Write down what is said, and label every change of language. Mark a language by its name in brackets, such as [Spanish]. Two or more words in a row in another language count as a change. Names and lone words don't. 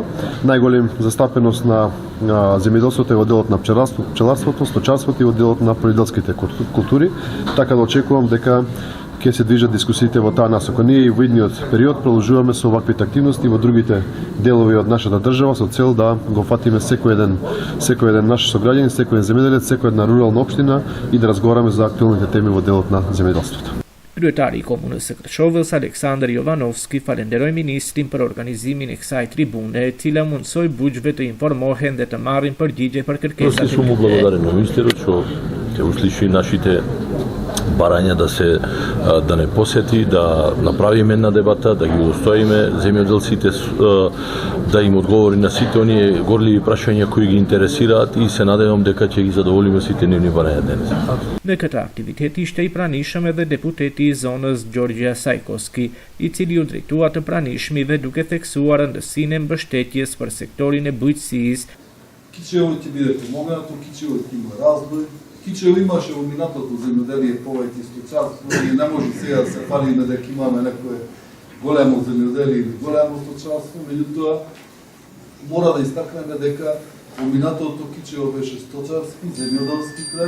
[Macedonian] Најголем застапеност на земјоделството е во делот на пчеларството, сточарството и во делот на полјоделските култури, така да очекувам дека ќе се движат дискусиите во таа насока. Ние и во идниот период продолжуваме со ваквите активности во другите делови од нашата држава со цел да го фатиме секој еден наш сограѓанин, секој еден земјоделец, секој една рурална општина и да разговараме за актуелните теми во делот на земјоделството. [Albanian] Kryetari i Komunës së Kërçovës, Aleksandar Jovanovski, falenderoi ministrin për organizimin e kësaj tribune, e cila mundsoi buqve të informohen dhe të marrin përgjigje për kërkesat e tyre. [Macedonian] Му благодарен на министерот што ќе услиши нашите барања да не посети, да направиме една дебата, да ги удостоиме земјоделците, да им одговори на сите оние горливи прашања кои ги интересираат и се надевам дека ќе ги задоволиме сите нивни барања денес. [Albanian] Në këtë aktivitet ishte i pranishëm edhe deputeti i zonës Gjorgja Sajkoski, i cili u drejtua të pranishmive duke theksuar rëndësinë e mbështetjes për sektorin e bujqësisë. [Macedonian] Кичево ќе биде помогнато, Кичево ќе има развој. Кичево имаше во минатото земјоделие повеќе сточарство и не може сега да се фалиме дека имаме некое големо земјоделие или големо сточарство, меѓутоа мора да истакнеме дека во минатото Кичево беше сточарски, земјоделски крај.